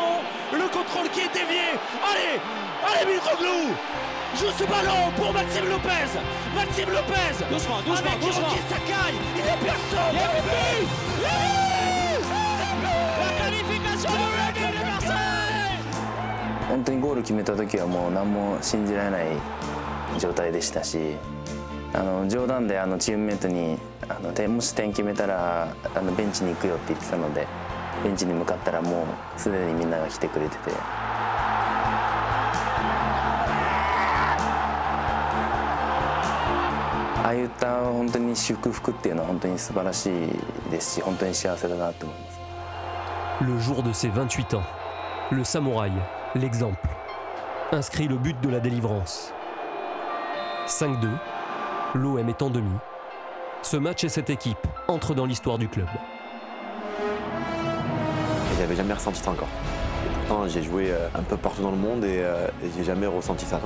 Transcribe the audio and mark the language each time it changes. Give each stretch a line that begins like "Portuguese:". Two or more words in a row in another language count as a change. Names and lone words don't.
French: Le contrôle qui est dévié. Allez, allez Mitroglou. Joue ce ballon pour Maxime Lopez. Maxime Lopez. Doucement, Avec Hiroki Sakai. Il n'y a personne. Il y a le but. La qualification de l'équipe de Marseille.
Japanese: 本当にゴール決めた時はもう何も信じられない状態でしたし、冗談でチームメートにもし点決めたらベンチに行くよって言ってたので、ベンチに向かったらもうすでにみんなが来てくれてて。ああいった本当に祝福っていうのは本当に素晴らしいですし、本当に幸せだなと思います。
French: Le jour de ses 28 ans, le samouraï, l'exemple, inscrit le but de la délivrance. 5-2, l'OM est en demi. Ce match et cette équipe entrent dans l'histoire du club. Je n'avais jamais ressenti ça encore. Pourtant, j'ai joué un peu partout dans le monde et j'ai jamais ressenti ça.